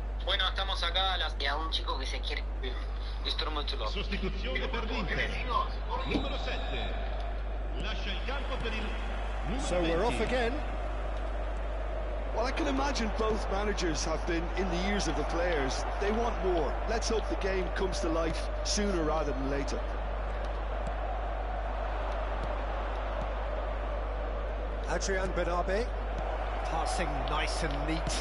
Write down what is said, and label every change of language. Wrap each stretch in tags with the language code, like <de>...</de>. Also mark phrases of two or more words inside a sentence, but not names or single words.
<es>Bueno, estamos acá y a un chico que se quiere...</es> <it>Sostituzione per l'Inter. Numero 7. Lascia il campo per il numero</it> <en>So we're off 20. again. Well, I can imagine both managers have been in the ears of the players. They want more. Let's hope the game comes to life sooner rather than later. Adrian Benabe, passing nice and neat.</en>